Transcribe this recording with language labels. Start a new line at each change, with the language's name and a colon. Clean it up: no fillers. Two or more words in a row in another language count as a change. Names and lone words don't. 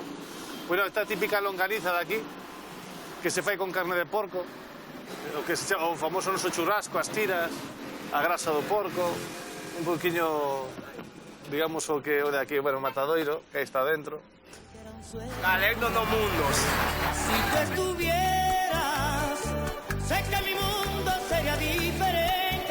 Galician: Bueno, esta típica longaniza de aquí, que se fai con carne de porco, o famoso noso churrasco, as tiras, a grasa do porco, un poquinho, digamos, o que o de aquí, bueno, matadoiro, que aí está dentro. Galego do mundos.
Spanish: Si tú estuvieras, sé que mi mundo sería diferente.